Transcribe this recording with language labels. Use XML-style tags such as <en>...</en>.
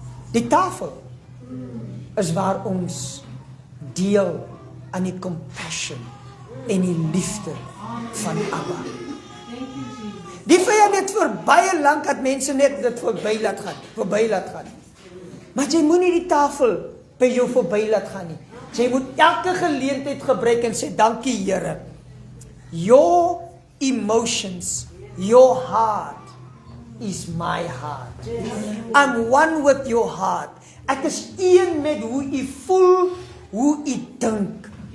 <af>Die tafel is waar ons deel aan die compassion en die liefde van Abba. Die vyand het vir baie lank dat mense net dit verby laat gaan. Maar jy moet nie die tafel by jou verby laat gaan nie. Jy moet elke geleentheid gebruik en sê, dankie Here.</af> <en>Your emotions, your heart is my heart. I'm one with your heart.</en> <af>Ek is een met hoe u voel, hoe u dink.</af>